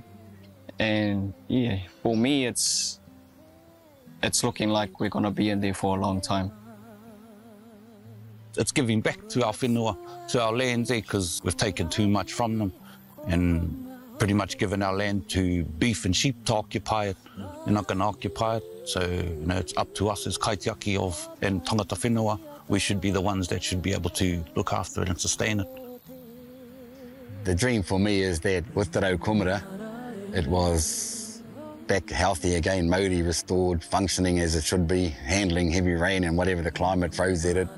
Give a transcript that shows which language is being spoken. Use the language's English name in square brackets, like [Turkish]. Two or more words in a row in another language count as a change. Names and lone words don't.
[English] And yeah, for me, it's looking like we're going to be in there for a long time. It's giving back to our whenua, to our lands there, because we've taken too much from them and pretty much given our land to beef and sheep to occupy it. They're not going to occupy it. So, it's up to us as kaitiaki and [Māori] tangata whenua. [English] We should be the ones that should be able to look after it and sustain it. The dream for me is that with the Raukūmara, it was back healthy again, Maori restored, functioning as it should be, handling heavy rain and whatever the climate throws at it.